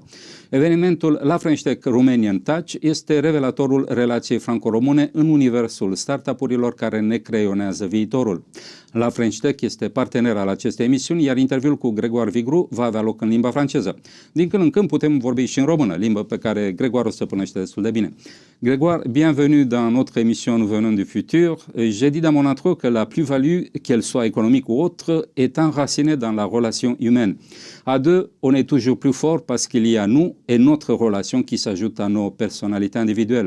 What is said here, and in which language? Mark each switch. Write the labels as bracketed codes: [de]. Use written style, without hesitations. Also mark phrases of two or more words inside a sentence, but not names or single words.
[ro] Evenimentul La French Tech Romanian Touch este revelatorul relației franco-române în universul startup-urilor care ne creionează viitorul. La French Tech este partener al acestei emisiuni, iar interviul cu Grégoire Vigru va avea loc în limba franceză. Din când în când putem vorbi și în română, limbă pe care Grégoire o stăpânește destul de bine. [fr] Grégoire, bienvenue dans notre émission Nous venons du futur. J'ai dit dans mon intro que la plus-value, qu'elle soit économique ou autre, est enracinée dans la relation humaine. À deux, on est toujours plus fort parce qu'il y a nous et notre relation qui s'ajoute à nos personnalités individuelles.